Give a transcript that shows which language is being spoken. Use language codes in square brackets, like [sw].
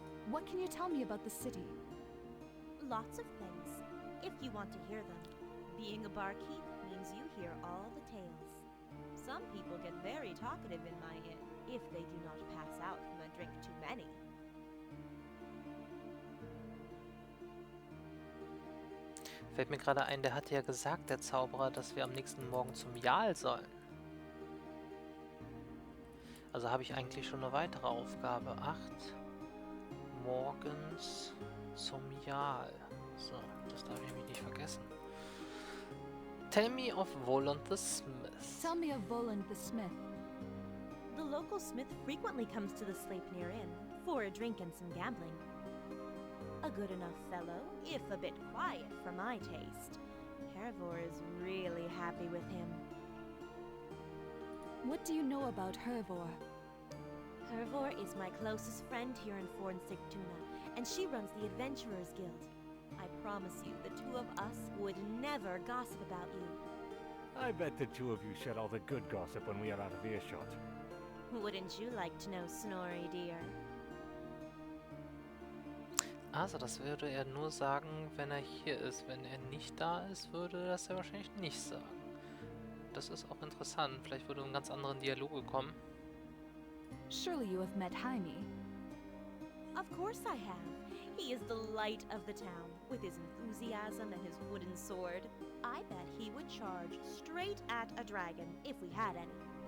[en] What can you tell me about the city? Lots of things, if you want to hear them. Being a barkeep means you hear all the tales. Some people get very talkative in my inn, if they do not pass out from a drink too many. [de] Fällt mir gerade ein, der hatte ja gesagt, der Zauberer, dass wir am nächsten Morgen zum Jarl sollen. Also habe ich eigentlich schon eine weitere Aufgabe. 8 morgens zum Jarl. So, das darf ich mich nicht vergessen. [en] Tell me of Voland the Smith. Tell me of Voland the Smith. The local smith frequently comes to the Sleipnir Inn for a drink and some gambling. A good enough fellow, if a bit quiet for my taste. Hervor is really happy with him. What do you know about Hervor? Hervor is my closest friend here in Fornsigtuna, and she runs the Adventurers Guild. I promise you, the two of us would never gossip about you. I bet the two of you shed all the good gossip when we are out of earshot. Wouldn't you like to know, Snorri dear? [de] Also, das würde er nur sagen, wenn er hier ist. Wenn er nicht da ist, würde das er wahrscheinlich nicht sagen. Das ist auch interessant. Vielleicht würde ein ganz anderen Dialoge kommen. [en] Surely you have met Jaime. Of course I have. He is the light of the town, with his enthusiasm and his wooden sword. I bet he would charge straight at a dragon if we had any.